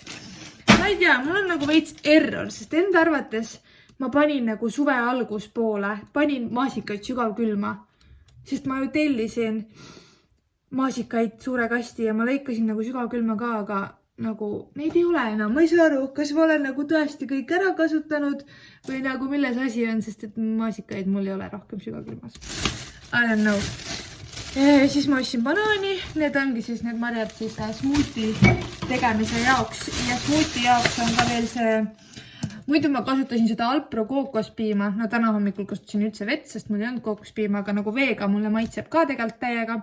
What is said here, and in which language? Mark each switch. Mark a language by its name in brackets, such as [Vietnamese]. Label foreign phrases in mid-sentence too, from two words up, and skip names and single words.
[Estonian] Ma ei tea, mul on nagu veits error, sest enda arvates ma panin nagu suve alguspoole, panin maasikaid sügavkülma, sest ma ju tellisin maasikaid suure kasti ja ma lõikasin nagu sügavkülma ka, aga nagu neid ei ole enam. Ma ei saa aru, kas ma olen nagu tõesti kõik ära kasutanud või nagu milles asi on, sest et maasikaid mul ei ole rohkem sügavkülmas. [English] I don't know. [Estonian] Siis ma ostsin banaani, need ongi siis need marjad siis smuuti tegemise jaoks ja smuuti jaoks on ka veel see. Muidu ma kasutasin seda Alpro kookospiima, no täna hommikul kasutasin üldse vett, sest mul ei olnud kookospiima, aga nagu veega mulle maitseb ka tegelikult täiega.